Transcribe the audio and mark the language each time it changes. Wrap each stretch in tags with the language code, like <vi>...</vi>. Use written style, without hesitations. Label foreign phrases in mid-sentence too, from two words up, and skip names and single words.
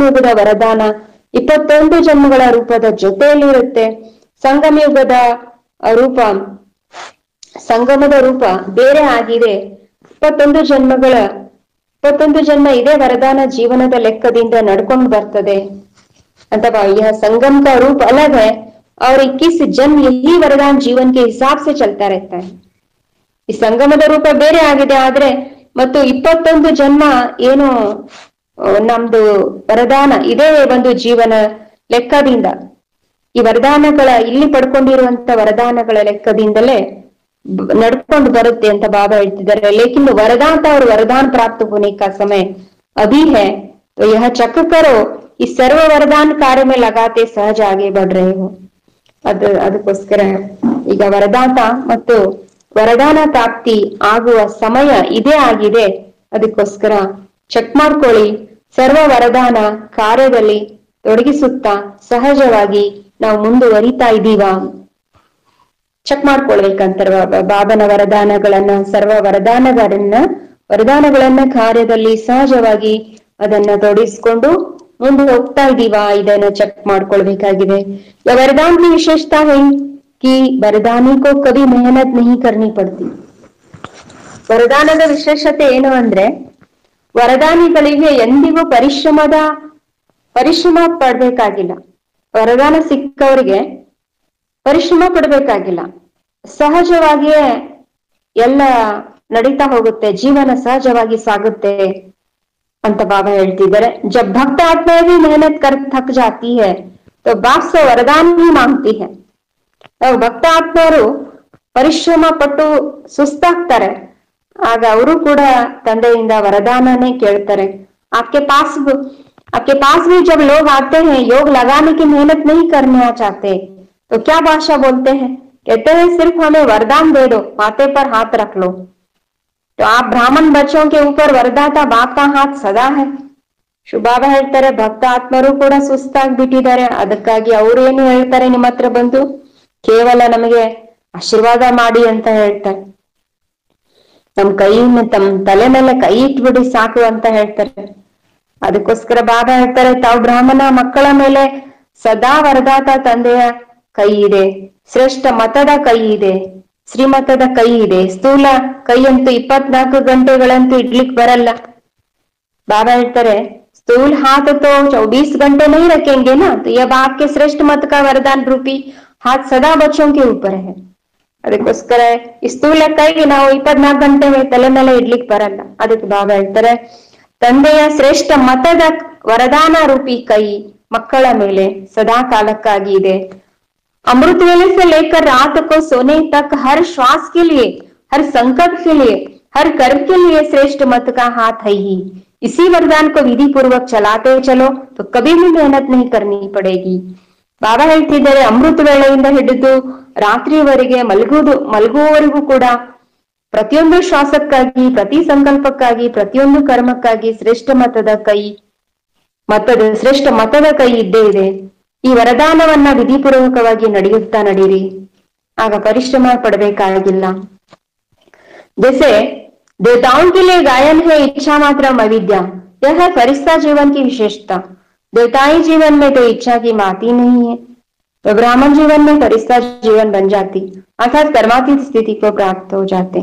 <kn>ಸಂಗಮಯುಗದ ವರದಾನ 21 ಜನ್ಮಗಳ ರೂಪದ ಜೊತೆಯಲ್ಲಿರುತ್ತೆ. ರೂಪ ಸಂಗಮದ ರೂಪ ಬೇರೆ ಆಗಿದೆ. 21 ಜನ್ಮ ಇದೇ वरदान ಜೀವನದ ಲೆಕ್ಕದಿಂದ ನಡ್ಕೊಂಡು ಬರ್ತದೆ ಅಂತ</kn> <hi>यह संगम का रूप अलग है और 21 जन्म यही वरदान जीवन के हिसाब से चलता रहता है.</hi> <kn>ಈ ಸಂಗಮದ ರೂಪ ಬೇರೆ ಆಗಿದೆ, ಆದ್ರೆ ಮತ್ತು 21 ಜನ್ಮ ಏನು ನಮ್ದು ವರದಾನ ಇದೇ ಒಂದು ಜೀವನ ಲೆಕ್ಕದಿಂದ, ಈ ವರದಾನಗಳ ಇಲ್ಲಿ ಪಡ್ಕೊಂಡಿರುವಂತ ವರದಾನಗಳ ಲೆಕ್ಕದಿಂದಲೇ ನಡ್ಕೊಂಡು ಬರುತ್ತೆ ಅಂತ ಬಾಬಾ ಹೇಳ್ತಿದ್ದಾರೆ.</kn> <hi>ಲೇಕಿನ್ वरदान और वरदान प्राप्त होने का समय अभी है, तो यह चक्र करो, इस सर्व वरदान कार्य में लगाते सहज आगे बढ़ रहे हो.</hi> <kn>ಅದಕ್ಕೋಸ್ಕರ ಈಗ ವರದಾತ ಮತ್ತು ವರದಾನ ಪ್ರಾಪ್ತಿ ಆಗುವ ಸಮಯ ಇದೇ ಆಗಿದೆ. ಅದಕ್ಕೋಸ್ಕರ ಚೆಕ್ ಮಾಡ್ಕೊಳ್ಳಿ, ಸರ್ವ ವರದಾನ ಕಾರ್ಯದಲ್ಲಿ ತೊಡಗಿಸುತ್ತಾ ಸಹಜವಾಗಿ ನಾವು ಮುಂದುವರಿತಾ ಇದ್ದೀವಾ ಚೆಕ್ ಮಾಡ್ಕೊಳ್ಬೇಕಂತಾರ ಬಾಬನ ವರದಾನಗಳನ್ನ, ಸರ್ವ ವರದಾನಗಳನ್ನ ಕಾರ್ಯದಲ್ಲಿ ಸಹಜವಾಗಿ ಅದನ್ನ ತೊಡಗಿಸ್ಕೊಂಡು ಮುಂದೆ ಹೋಗ್ತಾ ಇದೀವಾ ಇದನ್ನ ಚೆಕ್ ಮಾಡ್ಕೊಳ್ಬೇಕಾಗಿದೆ.</kn> <hi>वरदान की विशेषता है कि वरदानी को कभी मेहनत नहीं करनी पड़ती.</hi> <kn>ವರದಾನದ ವಿಶೇಷತೆ ಏನು ಅಂದ್ರೆ ವರದಾನಿಗಳಿಗೆ ಎಂದಿಗೂ ಪರಿಶ್ರಮ ಪಡ್ಬೇಕಾಗಿಲ್ಲ. ವರದಾನ ಸಿಕ್ಕವರಿಗೆ ಪರಿಶ್ರಮ ಪಡ್ಬೇಕಾಗಿಲ್ಲ, ಸಹಜವಾಗಿಯೇ ಎಲ್ಲ ನಡೀತಾ ಹೋಗುತ್ತೆ, ಜೀವನ ಸಹಜವಾಗಿ ಸಾಗುತ್ತೆ ಅಂತ ಬಾಬಾ ಹೇಳ್ತಿದ್ದಾರೆ.</kn> <hi>जब भक्त आत्मा भी मेहनत कर थक जाती है तो बाप से वरदान भी मांगती है.</hi> <kn>ಭಕ್ತ ಆತ್ಮರು ಪರಿಶ್ರಮ ಪಟ್ಟು ಸುಸ್ತಾಗ್ತಾರೆ, ಆಗ ಅವರು ಕೂಡ ತಂದೆಯಿಂದ ವರದಾನನೇ ಕೇಳ್ತಾರೆ.</kn> <hi>आपके पास भी जब लोग आते हैं योग लगाने की मेहनत नहीं करना चाहते तो क्या भाषा बोलते हैं, कहते हैं सिर्फ हमें वरदान दे दो, माथे पर हाथ रख लो. तो आप ब्राह्मण बच्चों के ऊपर वरदाता बाप का हाथ सदा है.</hi> <kn>ಶುಭಾಬಾ ಹೇಳ್ತಾರೆ ಭಕ್ತ ಆತ್ಮರು ಕೂಡ ಸುಸ್ತಾಗ್ಬಿಟ್ಟಿದ್ದಾರೆ, ಅದಕ್ಕಾಗಿ ಅವ್ರು ಏನು ಹೇಳ್ತಾರೆ, ನಿಮ್ಮ ಹತ್ರ ಬಂದು ಕೇವಲ ನಮಗೆ ಆಶೀರ್ವಾದ ಮಾಡಿ ಅಂತ ಹೇಳ್ತಾರೆ. ನಮ್ ತಮ್ಮ ತಲೆ ಮೇಲೆ ಕೈ ಇಟ್ಬಿಡಿ ಸಾಕು ಅಂತ ಹೇಳ್ತಾರೆ. ಅದಕ್ಕೋಸ್ಕರ ಬಾಬಾ ಹೇಳ್ತಾರೆ ತಾವು ಬ್ರಾಹ್ಮಣ ಮಕ್ಕಳ ಮೇಲೆ ಸದಾ ವರದಾತ ತಂದೆಯ ಕೈ ಇದೆ, ಶ್ರೇಷ್ಠ ಮತದ ಕೈ ಇದೆ, ಶ್ರೀಮತದ ಕೈ ಇದೆ. ಸ್ಥೂಲ ಕೈ ಅಂತೂ 24 ಗಂಟೆಗಳಂತೂ ಇಡ್ಲಿಕ್ ಬರಲ್ಲ.</kn> <hi>बाबा ಹೇಳ್ತಾರೆ स्थूल हाथ तो 24 घंटे नहीं रखेंगे ना, तो यह बाप के श्रेष्ठ मत का वरदान रूपी हाथ सदा बच्चों के ऊपर है.</hi> <kn>ಅದಕ್ಕೋಸ್ಕರ ಈ ಸ್ಥೂಲ ಕೈಗೆ ನಾವು 24 ಗಂಟೆ ತಲೆ ಮೇಲೆ ಇಡ್ಲಿಕ್ಕೆ ಬರಲ್ಲ. ಅದಕ್ಕೆ ಬಾಬಾ ಹೇಳ್ತಾರೆ ತಂದೆಯ ಶ್ರೇಷ್ಠ ಮತದ ವರದಾನ ರೂಪಿ ಕೈ ಮಕ್ಕಳ ಮೇಲೆ ಸದಾ ಕಾಲಕ್ಕಾಗಿ ಇದೆ.</kn> <hi>अमृत वेले से लेकर रात को सोने तक हर श्वास के लिए, हर संकट के लिए, हर कर्म के लिए श्रेष्ठ मत का हाथ है ही. इसी वरदान को विधि पूर्वक चलाते चलो तो कभी भी मेहनत नहीं करनी पड़ेगी.</hi> <kn>ಬಾಬಾ ಹೇಳ್ತಿದ್ದಾರೆ ಅಮೃತ ವೇಳೆಯಿಂದ ಹಿಡಿದು ರಾತ್ರಿವರೆಗೆ ಮಲಗುವವರೆಗೂ ಕೂಡ ಪ್ರತಿಯೊಂದು ಶ್ವಾಸಕ್ಕಾಗಿ, ಪ್ರತಿ ಸಂಕಲ್ಪಕ್ಕಾಗಿ, ಪ್ರತಿಯೊಂದು ಕರ್ಮಕ್ಕಾಗಿ ಶ್ರೇಷ್ಠ ಮತದ ಕೈ ಇದ್ದೇ ಇದೆ. ಈ ವರದಾನವನ್ನ ವಿಧಿಪೂರ್ವಕವಾಗಿ ನಡೆಯುತ್ತಾ ನಡೀರಿ, ಆಗ ಪರಿಶ್ರಮ ಪಡಬೇಕಾಗಿಲ್ಲ.</kn> <hi>जैसे देवताओं के लिए गायन है इच्छा मात्र अविद्या, यह है फरिश्ता जीवन की विशेषता. देवताई जीवन में तो इच्छा की बात ही नहीं है, तो ब्राह्मण जीवन में फरिश्ता जीवन बन जाती, अर्थात कर्मातीत स्थिति को प्राप्त हो जाते.</hi>